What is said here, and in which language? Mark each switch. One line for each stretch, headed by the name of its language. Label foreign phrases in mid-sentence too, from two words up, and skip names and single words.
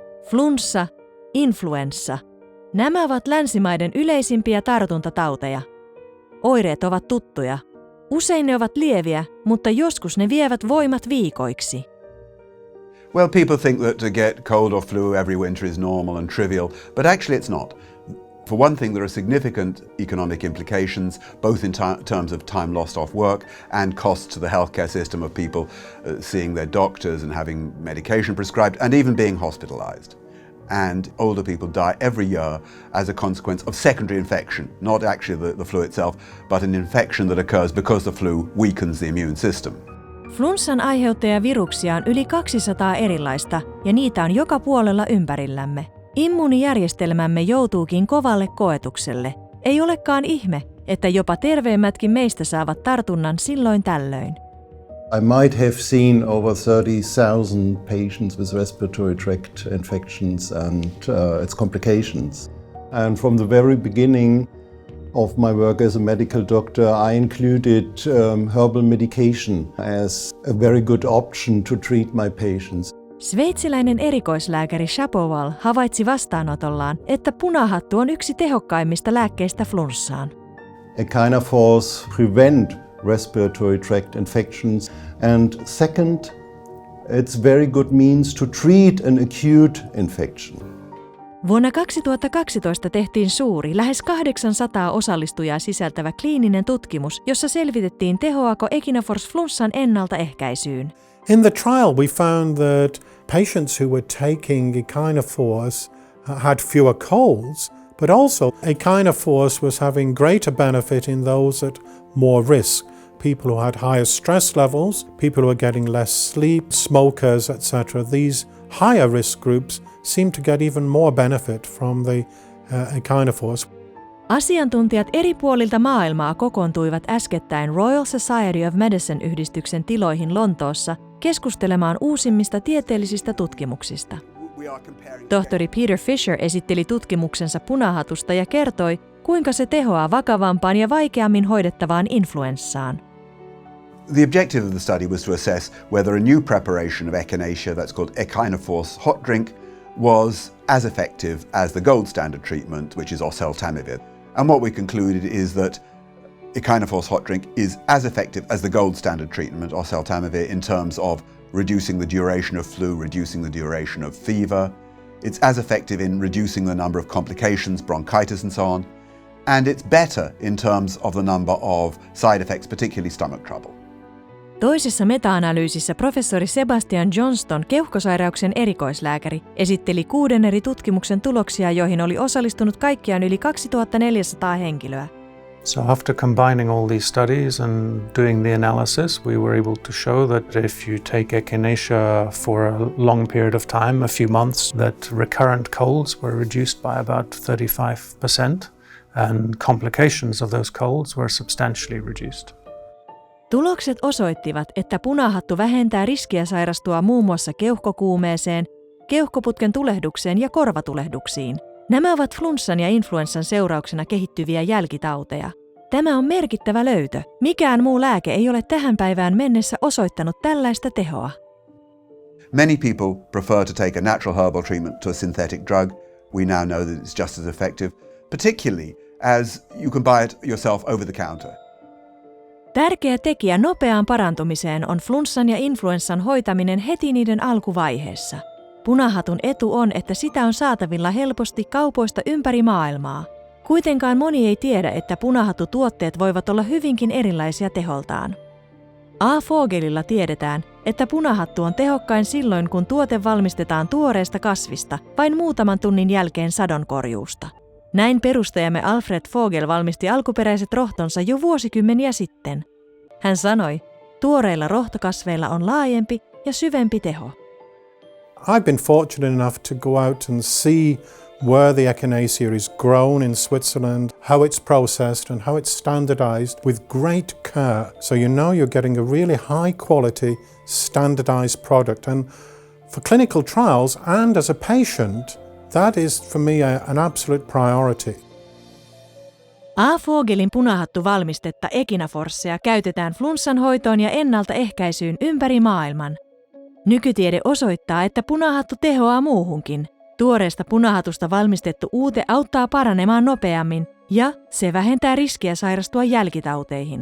Finnish: Flunssa, influenssa. Nämä ovat länsimaiden yleisimpiä tartuntatauteja. Oireet ovat tuttuja. Usein ne ovat lieviä, mutta joskus ne vievät voimat viikoiksi.
English: Well, people think that to get cold or flu every winter is normal and trivial, but actually it's not. For one thing, there are significant economic implications, both in terms of time lost off work and costs to the healthcare system of people seeing their doctors and having medication prescribed and even being hospitalized. And older people die every year as a consequence of secondary infection, not actually the flu itself, but an infection that occurs because the flu weakens the immune system.
Finnish: Flunssan aiheuttajaviruksia on yli 200 erilaista ja niitä on joka puolella ympärillämme. Immuunijärjestelmämme joutuukin kovalle koetukselle. Ei olekaan ihme, että jopa terveemmätkin meistä saavat tartunnan silloin tällöin.
English: I might have seen over 30,000 patients with respiratory tract infections and its complications. And from the very beginning of my work as a medical doctor, I included herbal medication as a very good option to treat my patients.
Finnish: Sveitsiläinen erikoislääkäri A.Vogel havaitsi vastaanotollaan, että punahattu on yksi tehokkaimmista lääkkeistä flunssaan.
English: Echinaforce prevent respiratory tract infections, and second, it's very good means to treat an acute infection.
Finnish: Vuonna 2012 tehtiin suuri, lähes 800 osallistujaa sisältävä kliininen tutkimus, jossa selvitettiin tehoako Echinaforce flunssan ennaltaehkäisyyn.
English: In the trial, we found that patients who were taking Echinaforce had fewer colds, but also Echinaforce was having greater benefit in those at more risk. People who had higher stress levels, people who were getting less sleep, smokers, etc. These higher risk groups seem to get even more benefit from the Echinaforce.
Finnish: Asiantuntijat eri puolilta maailmaa kokoontuivat äskettäin Royal Society of Medicine-yhdistyksen tiloihin Lontoossa keskustelemaan uusimmista tieteellisistä tutkimuksista. Tohtori Peter Fisher esitteli tutkimuksensa punahatusta ja kertoi, kuinka se tehoaa vakavampaan ja vaikeammin hoidettavaan influenssaan.
English: The objective of the study was to assess whether a new preparation of echinacea, that's called Echinaforce hot drink, was as effective as the gold standard treatment, which is oseltamivir. And what we concluded is that Echinaforce hot drink is as effective as the gold standard treatment, oseltamivir, in terms of reducing the duration of flu, reducing the duration of fever. It's as effective in reducing the number of complications, bronchitis and so on. And it's better in terms of the number of side effects, particularly stomach trouble.
Finnish: Toisessa meta-analyysissä professori Sebastian Johnston, keuhkosairauksien erikoislääkäri, esitteli 6 eri tutkimuksen tuloksia, joihin oli osallistunut kaikkiaan yli 2400 henkilöä.
English: So after combining all these studies and doing the analysis, we were able to show that if you take echinacea for a long period of time, a few months, that recurrent colds were reduced by about 35%, and complications of those colds were substantially reduced.
Finnish: Tulokset osoittivat, että punahattu vähentää riskiä sairastua muun muassa keuhkokuumeeseen, keuhkoputken tulehdukseen ja korvatulehduksiin. Nämä ovat flunssan ja influenssan seurauksena kehittyviä jälkitauteja. Tämä on merkittävä löytö. Mikään muu lääke ei ole tähän päivään mennessä osoittanut tällaista tehoa.
English: Many people prefer to take a natural herbal treatment to a synthetic drug. We now know that it's just as effective, particularly as you can buy it yourself over the counter.
Finnish: Tärkeä tekijä nopeaan parantumiseen on flunssan ja influenssan hoitaminen heti niiden alkuvaiheessa. Punahatun etu on, että sitä on saatavilla helposti kaupoista ympäri maailmaa. Kuitenkaan moni ei tiedä, että punahattutuotteet voivat olla hyvinkin erilaisia teholtaan. A.Vogelilla tiedetään, että punahattu on tehokkain silloin, kun tuote valmistetaan tuoreesta kasvista vain muutaman tunnin jälkeen sadonkorjuusta. Näin perustajamme Alfred Vogel valmisti alkuperäiset rohtonsa jo vuosikymmeniä sitten. Hän sanoi, tuoreilla rohtokasveilla on laajempi ja syvempi teho.
English: I've been fortunate enough to go out and see where the echinacea is grown in Switzerland, how it's processed and how it's standardized with great care. So you know you're getting a really high quality standardized product. And for clinical trials and as a patient, that is for me an absolute priority.
Finnish: A.Vogelin punahattuvalmistetta Echinaforcea käytetään flunssan hoitoon ja ennaltaehkäisyyn ympäri maailman. Nykytiede osoittaa, että punahattu tehoaa muuhunkin. Tuoreesta punahatusta valmistettu uute auttaa paranemaan nopeammin ja se vähentää riskiä sairastua jälkitauteihin.